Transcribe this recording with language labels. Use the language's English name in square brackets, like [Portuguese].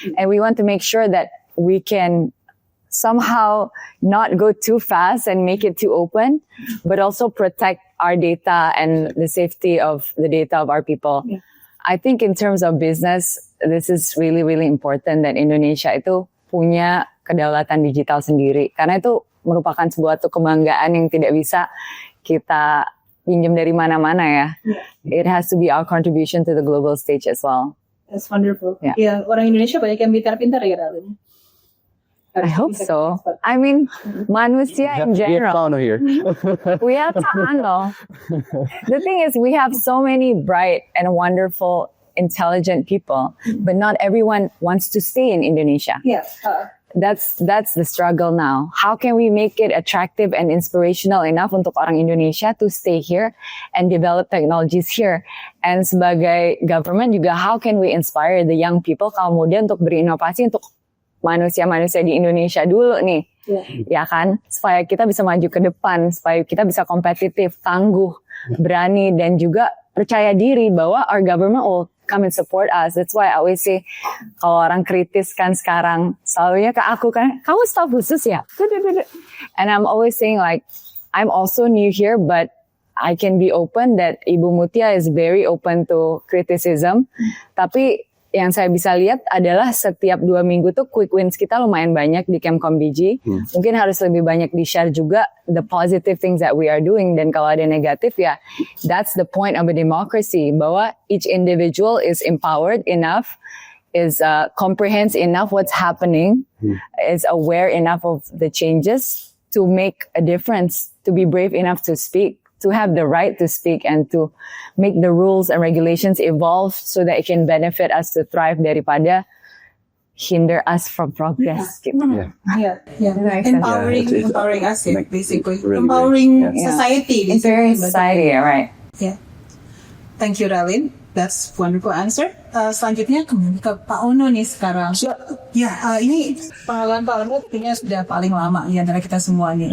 [English] And we want to make sure that we can somehow not go too fast and make it too open, but also protect our data and the safety of the data of our people. Yeah. I think in terms of business, this is really, really important that [Indonesian] Indonesia itu punya kedaulatan digital sendiri. Karena itu merupakan sebuah kebanggaan yang tidak bisa kita pinjam dari mana-mana ya. [English] Yeah. It has to be our contribution to the global stage as well. That's wonderful. Yeah. [Indonesian] Ya, orang Indonesia banyak yang pintar-pintar ya, Ralin. [English] I hope so. I mean, [Indonesian] manusia [English] in general. Fauno here. We have Taano. The thing is, we have so many bright and wonderful, intelligent people, but not everyone wants to stay in Indonesia. Yeah. That's the struggle now. How can we make it attractive and inspirational enough [Indonesian] untuk orang Indonesia [English] to stay here and develop technologies here? [Indonesian] And sebagai government juga, [English] how can we inspire the young people [Indonesian] kaum muda untuk berinovasi untuk manusia-manusia di Indonesia dulu nih, ya kan? Supaya kita bisa maju ke depan, supaya kita bisa kompetitif, tangguh, berani, dan juga percaya diri bahwa [English] our government will come and support us. That's why I always say, [Indonesian] kalau orang kritis kan sekarang, selalunya ke aku kan, kamu staf khusus ya? [English] And I'm always saying I'm also new here, but I can be open that Ibu Mutia is very open to criticism. [Indonesian] Tapi yang saya bisa lihat adalah setiap 2 minggu tuh [English] quick wins [Indonesian] kita lumayan banyak di Kemkomdigi. Mungkin harus lebih banyak di-share juga [English] the positive things that we are doing. [Indonesian] Dan kalau ada negatif ya, [English] that's the point of a democracy. Bahwa each individual is empowered enough, is comprehends enough what's happening, is aware enough of the changes to make a difference, to be brave enough to speak, to have the right to speak, and to make the rules and regulations evolve so that it can benefit us to thrive [Indonesian] daripada [English] hinder us from progress. Yeah. Empowering us, basically. Really Empowering great. society. Empowering society, right. Yeah. Thank you, Ralin. That's wonderful answer. [Indonesian] Selanjutnya kembali ke Pak Ono nih sekarang. Ya, ini pengalaman Pak Ono tentunya sudah paling lama di antara kita semuanya.